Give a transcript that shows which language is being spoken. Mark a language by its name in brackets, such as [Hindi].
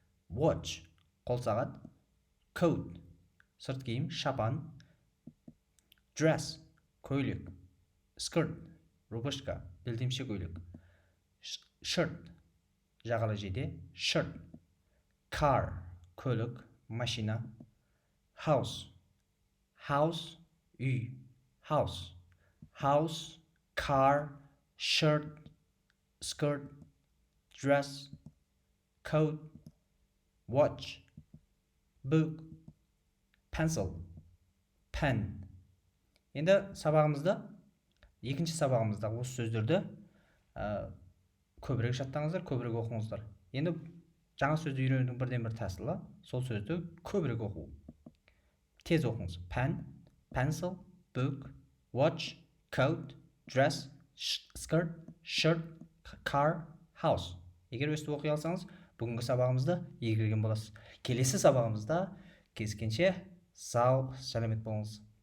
[Kazakh] Watch, қол сағат. Coat, сырт киім, шапан. Dress, көйлек. Skirt, рубашка, белдемше көйлек. Shirt, жағалы жейде. [English] Shirt. [Kazakh] Car, көлік, машина. [English] House. House, үй. House. House, car, shirt, skirt, dress, coat, watch, book, pencil, pen. [Kazakh] Енді сабағымызда, екінші сабағымызда осы сөздерді көбірек жаттаңыздар, көбірек оқыңыздар. Енді жаңа сөзді үйренудің бірден бір тәсілі, сол сөзді көбірек оқу. Тез оқыңыз. [English] Pen, pencil, book, watch, coat, dress, skirt, shirt, car, house. [Kazakh] Егер өстіп оқи алсаңыз, бүгінгі сабағымызды игерген боласыз. Келесі сабағымызда кездескенше сау, сәлемет болыңыз.